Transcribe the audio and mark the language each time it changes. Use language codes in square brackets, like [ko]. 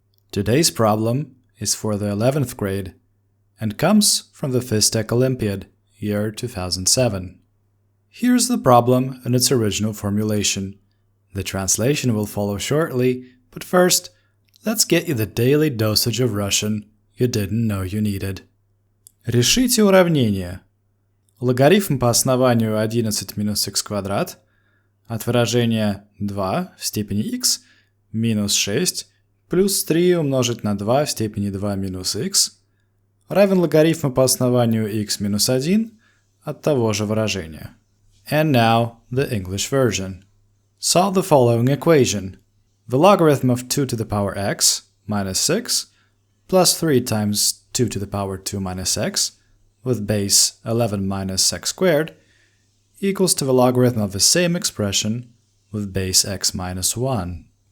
[en] Today's problem is for the 11th grade and comes from the Fiztech Olympiad, year 2007. Here's the problem in its original formulation. The translation will follow shortly, but first, let's get you the daily dosage of Russian you didn't know you needed. [ru] Решите уравнение. Логарифм по основанию 11 минус x квадрат от выражения 2 в степени x минус 6 плюс 3 умножить на 2 в степени 2 минус x равен логарифму по основанию x минус 1 от того же выражения. [en] And now the English version. Solve the following equation. The logarithm of 2 to the power x minus 6 plus 3 times 2 to the power 2 minus x with base 11 minus x squared equals to the logarithm of the same expression with base x minus 1.